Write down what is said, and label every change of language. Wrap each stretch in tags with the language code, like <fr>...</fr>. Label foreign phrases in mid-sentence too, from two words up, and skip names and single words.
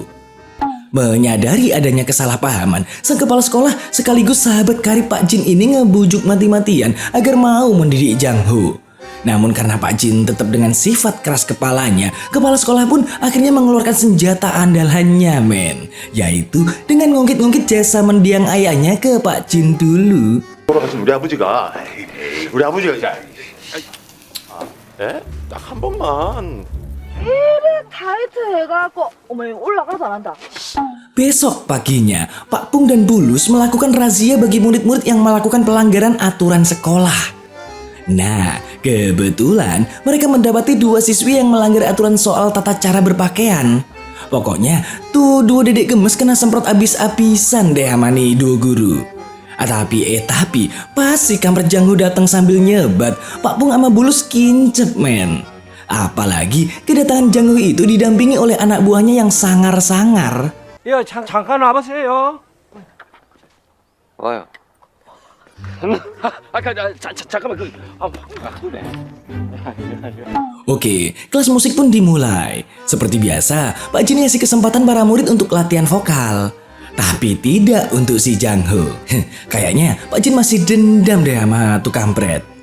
<id>Menyadari adanya kesalahpahaman, sang kepala sekolah sekaligus sahabat karib Pak Jin ini ngebujuk mati-matian agar mau mendidik Jang Ho. Namun karena Pak Jin tetap dengan sifat keras kepalanya, kepala sekolah pun akhirnya mengeluarkan senjata andalannya men, yaitu dengan ngungkit-ngungkit jasa mendiang ayahnya ke Pak Jin dulu.</id> <ko>돌아가신 우리 아버지가 우리 아버지가 딱 한 번만 이래 타이트 해갖고 어머 올라가도 안 한다.</ko> <id>Besok paginya, Pak Pung dan Bulus melakukan razia bagi murid-murid yang melakukan pelanggaran aturan sekolah. Nah, kebetulan mereka mendapati dua siswi yang melanggar aturan soal tata cara berpakaian. Pokoknya, tuh dua dedek gemes kena semprot abis-abisan deh sama nih dua guru. Tapi pas si kampret Jang Ho datang sambil nyebat, Pak Pung sama Bulus kincep men. Apalagi kedatangan Jang Ho itu didampingi oleh anak buahnya yang sangar-sangar.</id> <ko>야 잠깐 와보세요. 와요.</ko> <id>Oke, kelas musik pun dimulai. Seperti biasa, Pak Jin ngasih kesempatan para murid untuk latihan vokal. Tapi tidak untuk si Jang Ho. Kayaknya Pak Jin masih dendam deh sama tuh kampret.</id>